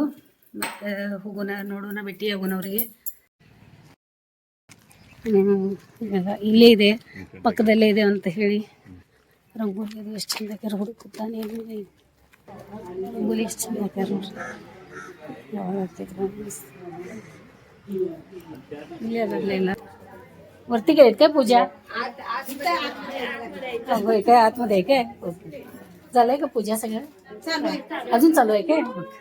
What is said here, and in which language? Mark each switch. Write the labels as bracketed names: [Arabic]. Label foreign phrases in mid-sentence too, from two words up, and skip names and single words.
[Kannada] ಮತ್ತು ಹೋಗೋಣ, ನೋಡೋಣ, ಭೇಟಿ ಆಗೋಣ ಅವರಿಗೆ. ಇಲ್ಲೇ ಇದೆ, ಪಕ್ಕದಲ್ಲೇ ಇದೆ ಅಂತ ಹೇಳಿ. ರಂಗೋಲಿ ಅದು ಎಷ್ಟು ಚಂದ ಹಾಕ್ಯಾರ, ಹುಡುಕುತ್ತಾನೆ ರಂಗೋಲಿ ಎಷ್ಟು ಚಂದ ಹಾಕ್ಯಾರ ನೋಡ್ರಿ. ಯಾವಾಗ ಆಗ್ತೈತೆ [Marathi] इले बदलेला वरती गेलेत काय पूजा? होय काय, आतमध्ये आहे काय? ओके, झालंय का पूजा? सगळं अजून चालू आहे काय?